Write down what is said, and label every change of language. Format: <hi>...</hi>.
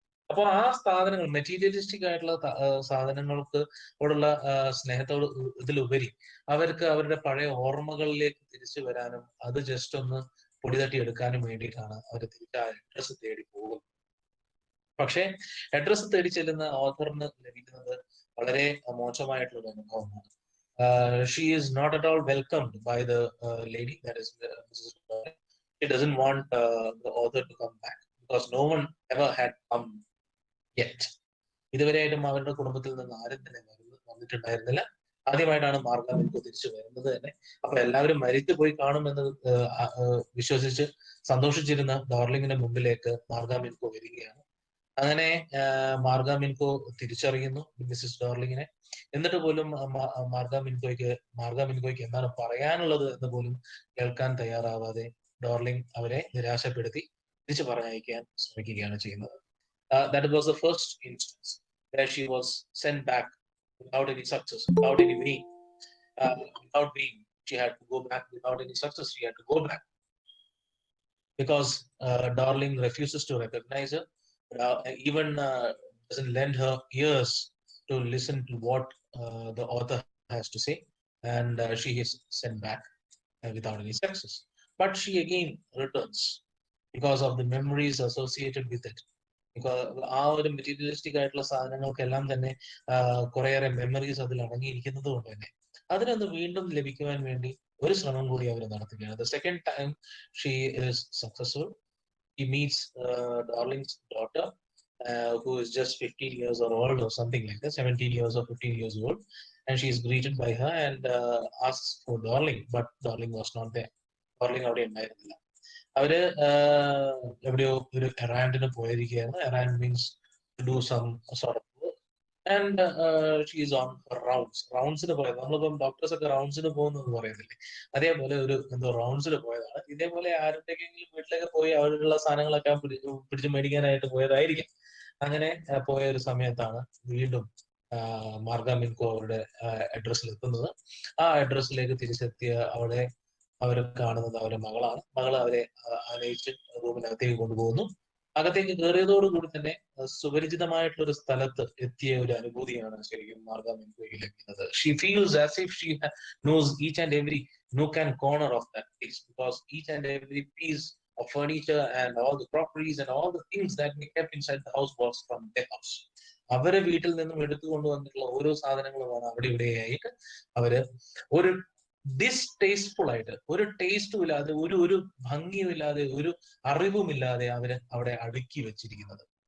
<ml>അപ്പൊ ആ സാധനങ്ങൾ, മെറ്റീരിയലിസ്റ്റിക് ആയിട്ടുള്ള സാധനങ്ങൾക്ക് ഓടുള്ള സ്നേഹത്തോട് ഇതിലുപരി അവർക്ക് അവരുടെ പഴയ ഓർമ്മകളിലേക്ക് തിരിച്ചു വരാനും അത് ജസ്റ്റ് ഒന്ന് പൊടിതട്ടി എടുക്കാനും വേണ്ടിയിട്ടാണ് അവർ തിരിച്ച് ആ അഡ്രസ്സ് തേടി പോകുന്നത്. പക്ഷെ അഡ്രസ്സ് തേടി ചെല്ലുന്ന ഓഥറിന് ലഭിക്കുന്നത് വളരെ മോശമായിട്ടുള്ള ഒരു അനുഭവമാണ്.</ml> <en>She is not at all welcomed by the lady, that is Mrs. Doran. She doesn't want the author to come back because no one ever had come yet.</en> <ml>ഇതുവരെയായിട്ടും അവരുടെ കുടുംബത്തിൽ നിന്ന് ആരും തന്നെ വന്നിട്ടുണ്ടായിരുന്നില്ല. ആദ്യമായിട്ടാണ് മാർഗ മിൻകോ തിരിച്ചു വരുന്നത് തന്നെ. അപ്പൊ എല്ലാവരും മരിച്ചു പോയി കാണുമെന്ന് വിശ്വസിച്ച് സന്തോഷിച്ചിരുന്ന ഡോർലിങ്ങിന്റെ മുമ്പിലേക്ക് മാർഗ മിൻകോ വരികയാണ്. അങ്ങനെ മാർഗ മിൻകോ തിരിച്ചറിയുന്നു മിസ്സിസ് ഡോർലിങ്ങിനെ. എന്നിട്ട് പോലും മാർഗ മിൻകോയ്ക്ക് എന്താണ് പറയാനുള്ളത് എന്ന് പോലും കേൾക്കാൻ തയ്യാറാവാതെ ഡോർലിംഗ് അവരെ നിരാശപ്പെടുത്തി തിരിച്ചു പറഞ്ഞയക്കാൻ ശ്രമിക്കുകയാണ് ചെയ്യുന്നത്.</ml> <en>That was the first instance where she was sent back without any success, without any way, without being. She had to go back without any success. She had to go back because Darling refuses to recognize her. Even doesn't lend her ears to listen to what the author has to say, and she is sent back without any success. But she again returns because of the memories associated with it.</en> <ml>ആ ഒരു materialistic ആയിട്ടുള്ള സാധനങ്ങൾക്കെല്ലാം തന്നെ കുറേയേറെ memories അതിൽ അടങ്ങിയിരിക്കുന്നത് കൊണ്ട് തന്നെ അതിനൊന്ന് വീണ്ടും ലഭിക്കുവാൻ വേണ്ടി ഒരു ശ്രമം കൂടി അവർ നടത്തുകയാണ്.</ml> <en>The second time she is successful. He meets Darling's daughter, who is just 15 years old or something like that, 17 years or 15 years old, and she is greeted by her and asks for Darling, but Darling was not there.</en> <ml>Darling അവിടെ ഉണ്ടായിരുന്നില്ല. അവര് എവിടെയോ ഒരു എറാൻഡിന് പോയിരിക്കുകയാണ്.</ml> <en>Errand means to do some sort of work. And she is on</en> <ml>റൗണ്ട്സിന് പോയത്. നമ്മളിപ്പം doctors ഒക്കെ റൗണ്ട്സിന് പോകുന്നു എന്ന് പറയുന്നില്ലേ, അതേപോലെ ഒരു എന്തോ റൗണ്ട്സിന് പോയതാണ്. ഇതേപോലെ ആരുടെയെങ്കിലും വീട്ടിലൊക്കെ പോയി അവരുടെ സാധനങ്ങളൊക്കെ പിടിച്ച് മേടിക്കാനായിട്ട് പോയതായിരിക്കും. അങ്ങനെ പോയ ഒരു സമയത്താണ് വീണ്ടും മാർഗ മിൻകോ അവരുടെ അഡ്രസ്സിൽ എത്തുന്നത്. ആ അഡ്രസ്സിലേക്ക് തിരിച്ചെത്തിയ അവിടെ അവർ കാണുന്നത് അവരുടെ മകളാണ്. മകള് അവരെ ആനയിച്ച് റൂമിനകത്തേക്ക് കൊണ്ടുപോകുന്നു. അകത്തേക്ക് കയറിയതോടുകൂടി തന്നെ സുപരിചിതമായിട്ടുള്ള ഒരു സ്ഥലത്ത് എത്തിയ ഒരു അനുഭൂതിയാണ് ശരിക്കും മാർഗ മിൻകോയ്ക്ക് ലഭിക്കുന്നത്.</ml> <en>She feels as if she knows each and every nook and corner of that place, because each and every piece of furniture and all the crockeries and all the things that we kept inside the house was from their house.</en> <ml>അവരെ വീട്ടിൽ നിന്നും എടുത്തു കൊണ്ടുവന്നിട്ടുള്ള ഓരോ സാധനങ്ങളുമാണ് അവിടെ ഇവിടെയായിട്ട് അവര് ഒരു ഡിസ്റ്റേസ്റ്റ്ഫുൾ ആയിട്ട്, ഒരു ടേസ്റ്റും ഇല്ലാതെ, ഒരു ഭംഗിയും ഇല്ലാതെ, ഒരു അറിവുമില്ലാതെ അവര് അവിടെ അടുക്കി വെച്ചിരിക്കുന്നത്.</ml>